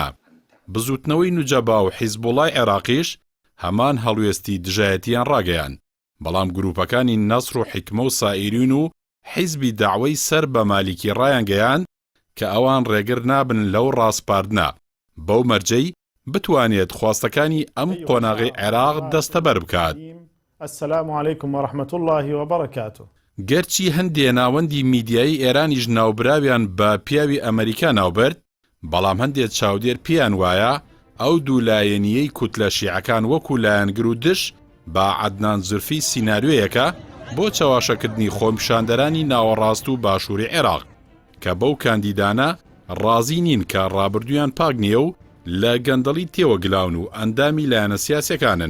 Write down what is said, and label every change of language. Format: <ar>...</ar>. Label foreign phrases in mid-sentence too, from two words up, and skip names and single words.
<ckb>بزوتنەوەی نوجەبا و حیزبوڵای عێراقیش هەمان هەڵوێستی دژایەتیان ڕاگەیان. بەڵام گروپەکانی نەسر و حیکمە و سائیرین و حیزبی داعوەی سەر بە مالیکی ڕایانگەیان کە ئەوان ڕێگر نابن لەو ڕاستپاردنە بەو مەرجەی بتوانێت خواستەکانی ئەم قۆناغی عێراق دەستەبەر بکات.</ckb> <ar>السلام عليكم ورحمة الله وبركاته.</ar> <ckb>گەرچی هەندێ ناوەندی میدیایی ئێرانیش ناوبراویان بە پیاوی ئەمریکا ناوبرد، بەڵام هەندێک چاودێر پیان وایە ئەو دوولایەنیەی کوتلە شیعەکان وەکو لایەنگر و دش با عەدنان زورفی سیناریۆیەکە بۆ چاواشەکردنی خۆمپیشاندەرانی ناوەڕاست و باشووری عێراق کە بەو کاندیدانە ڕازی نین کە ڕابردویان پاک نییە و لە گەندەڵی تێوەگلاون و ئەندامی لایەنە سیاسەکانن.</ckb>